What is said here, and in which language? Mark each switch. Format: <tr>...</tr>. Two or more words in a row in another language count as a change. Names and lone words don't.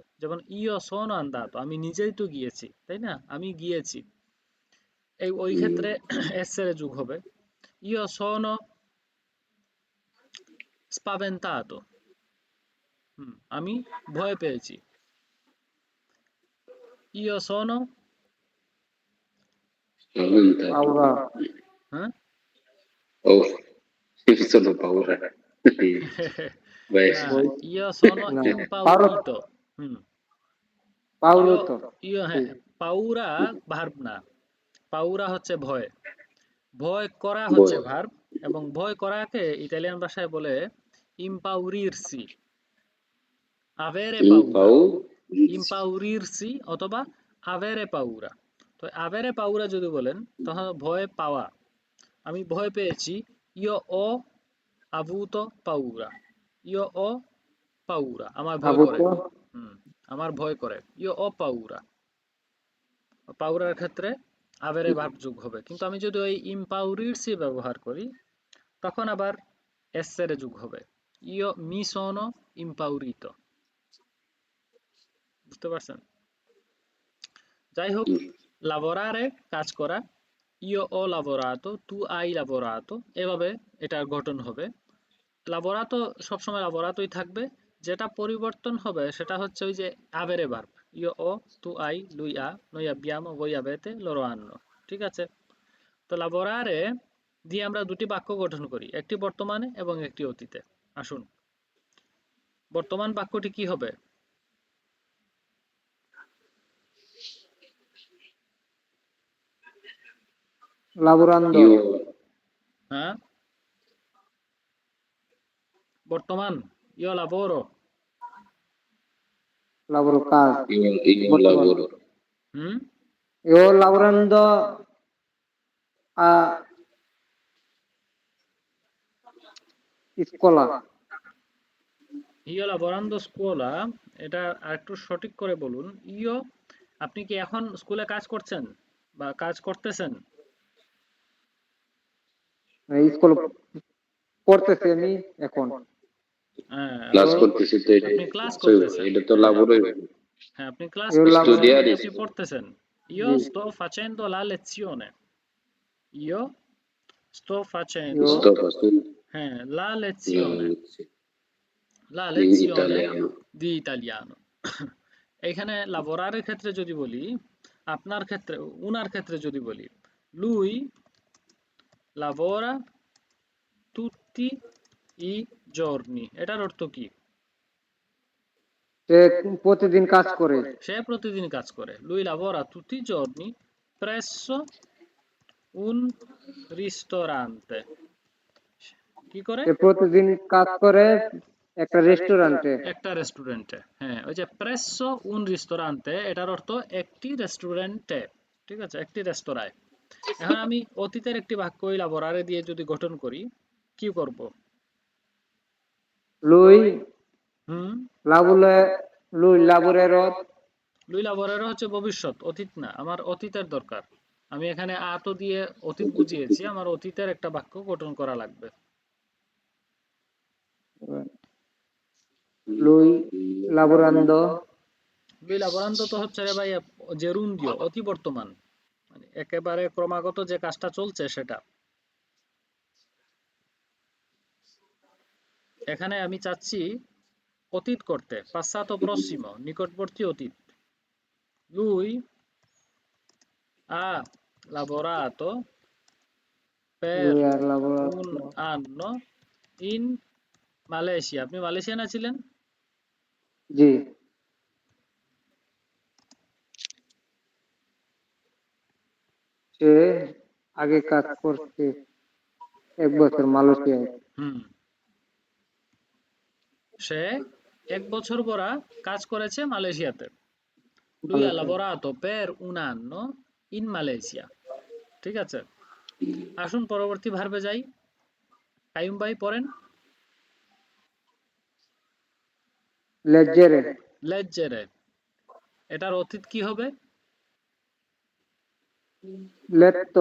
<bn>যেমন</bn> <it>io sono andato,</it> <bn>আমি নিজেই তো গিয়েছি, তাই না, আমি গিয়েছি, এই ওই ক্ষেত্রে এসেরে যোগ হবে।</bn> <it>io sono spaventato,</it> <bn>আমি ভয় পেয়েছি।</bn> <it>io sono spaventato, paura</it> <bn>হ্যাঁ</bn> <it>oh, solo paura,</it> <bn>না,</bn> <it>questo, voi io sono no paura impaurito। হুম, পাউরো ইয়</it> <bn>তো ইয় হ্যাঁ, পাউরা ভার্ব না, পাউরা হচ্ছে ভয়, ভয় করা হচ্ছে ভয়। ভার্ব, এবং ভয় করাকে ইতালিয়ান ভাষায় বলে ইম্পাউরিরসি,</bn> <it>avere paura, ইম্পাউ ইম্পাউরিরসি অথবা avere paura.</it> <bn>তো</bn> <it>avere paura</it> <bn>যদি বলেন তখন ভয় পাওয়া, আমি ভয় পেয়েছি,</bn> <it>io ho avuto paura, io ho paura,</it> <bn>আমার ভয় করে,</bn> <it>আবুতো</it> <bn>হুম, আমার ভয় করে,</bn> <it>io ho paura,</it> <bn>পাউরার ক্ষেত্রে আভেরে ভার্ব যোগ হবে, কিন্তু আমি যদি ওই ইম্পাউরিরসি ব্যবহার করি তখন আবার এসেরে যোগ হবে,</bn> <it>io mi sono impaurito,</it> <bn>বুঝতে পারছেন? যাই হোক, lavorare কাজ করা,</bn> <it>io ho lavorato, tu hai lavorato,</it> <bn>এভাবে এটার গঠন হবে। লাবোরাতো সবসময় লাবোরাতোই থাকবে, যেটা পরিবর্তন হবে সেটা হচ্ছে ওই যে আভেরে ভার্ব,</bn> <it>io ho, tu hai, lui ha, noi abbiamo, voi avete, loro hanno,</it> <bn>ঠিক আছে? তো লাবোরারে দিয়ে আমরা দুটি বাক্য গঠন করি, একটি বর্তমানে এবং একটি অতীতে। আসুন, বর্তমান বাক্যটি কি হবে?</bn> <it>লাবোরান্দো ইউ</it> <bn>হ্যাঁ, বর্তমান,</bn> <it>io lavoro,</it> <bn>লাবোরো কাজ</bn> <it>ইউ</it> <bn>বর্তমান</bn> <it>লাবোরো হুম, io lavorando a scuola io lavorando scuola,</it> <bn>এটা আরেকটু সঠিক করে বলুন, ইও, আপনি কি এখন স্কুলে কাজ করছেন বা কাজ করতেছেন? স্কুল পড়তেছি আমি এখন হ্যাঁ, ক্লাস আপনি করতেছি তো আপনি ক্লাস সই, করতেছেন, এটা তো হ্যাঁ,</bn> <it>লাবোরই</it> <bn>হ্যাঁ, আপনি ক্লাস</bn> <it>io</it> <bn>করতেছেন</bn> <it>lavoro</it> <bn>মানে</bn> <it>স্টুডিয়ারি</it> <bn>আপনি পড়তেছেন। Io জি</bn> <it>sto facendo la lezione. Io sto io facendo,</it> <bn>স্টপ আছে হ্যাঁ,</bn> <it>la ইন lezione ইতালিয়ানো di italiano.</it> <bn>এখানে লাবোরারের ক্ষেত্রে যদি বলি, আপনার ক্ষেত্রে, উনার ক্ষেত্রে যদি বলি,</bn> <it>lui lavora tutti i giorni,</it> <bn>এটার অর্থ কি? সে প্রতিদিন কাজ করে সে প্রতিদিন কাজ করে,</bn> <it>lui lavora tutti i giorni presso un ristorante,</it> <bn>কি করে? সে প্রতিদিন কাজ করে একটা রেস্টুরেন্টে একটা রেস্টুরেন্টে, হ্যাঁ, ওই যে</bn> <it>presso un ristorante,</it> <bn>এটার অর্থ একটি রেস্টুরেন্টে, ঠিক আছে, একটি রেস্তোরাঁয়। এখন আমি অতীতের একটি বাক্য ওই লাবোরারে দিয়ে যদি গঠন করি, কি করব?</bn> <it>lui হুম, lavora lui lavorerò lui lavorerò</it> <bn>হচ্ছে ভবিষ্যৎ, অতীত না, আমার অতীতের দরকার, আমি এখানে আতো দিয়ে অতীত বুঝিয়েছি, আমার অতীতের একটা বাক্য গঠন করা লাগবে।</bn> <it>lui lavorando lui lavorando</it> <bn>তো হচ্ছে রে ভাই জেরুন্দিও, অতি বর্তমান, মানে একেবারে ক্রমাগত যে কাজটা চলছে সেটা। এখানে আমি চাচ্ছি অতীত করতে,</bn> <it>passato prossimo,</it> <bn>নিকটবর্তী অতীত।</bn> <it>Lui ha lavorato per lui ha un lavorato anno in মালয়েশিয়া।</it> <bn>আপনি মালয়েশিয়ানে ছিলেন? জি সে আগে কাজ করছে 1 বছর মালয়েশিয়ায় হুম, সে 1 বছর পরা কাজ করেছে মালয়েশিয়াতে।</bn> <it>Lui ha</it> <bn>মালয়েশিয়ায়</bn> <it>lavorato per un anno in Malaysia,</it> <bn>ঠিক আছে? আসুন পরবর্তী ভার্বে যাই। কাইয়ুম ভাই পড়েন।</bn> <it>leggere</it> <bn>লেজ্জেরে, এটার অতীত কি হবে?</bn> <it>letto</it>